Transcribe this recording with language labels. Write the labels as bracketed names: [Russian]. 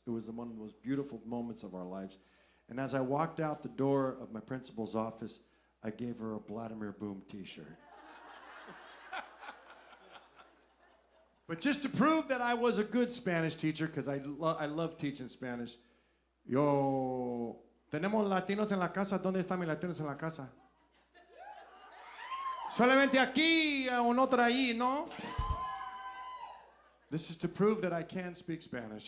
[English] It was one of the most beautiful moments of our lives. And as I walked out the door of my principal's office, I gave her a Vladimir Boom t-shirt. But just to prove that I was a good Spanish teacher, because I love teaching Spanish, [Spanish] tenemos latinos en la casa. ¿Dónde están mis latinos en la casa? Solamente aquí, un otro ahí, ¿no? [English] This is to prove that I can speak Spanish.